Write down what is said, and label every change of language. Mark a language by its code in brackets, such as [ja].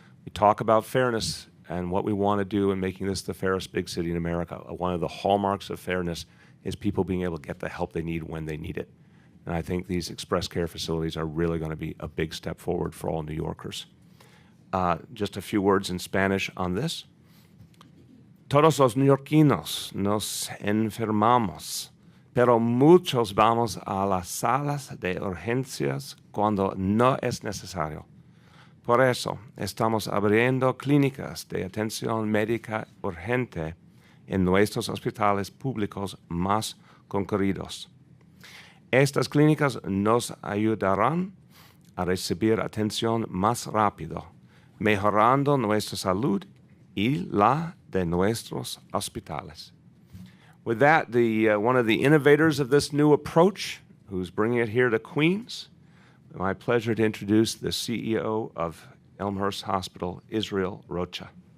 [en] We talk about fairness and what we want to do in making this the fairest big city in America. One of the hallmarks of fairness is people being able to get the help they need when they need it. And I think these ExpressCare facilities are really going to be a big step forward for all New Yorkers. Just a few words in Spanish on this. [es] Todos los neoyorquinos nos enfermamos, pero muchos vamos a las salas de urgencias cuando no es necesario. Por eso, estamos abriendo clínicas de atención médica urgente en nuestros hospitales públicos más concurridos. Estas clínicas nos ayudarán a recibir atención más rápido, mejorando nuestra salud y la de nuestros hospitales. [en] With that, one of the innovators of this new approach, who's bringing it here to Queens, my pleasure to introduce the CEO of Elmhurst Hospital, Israel Rocha.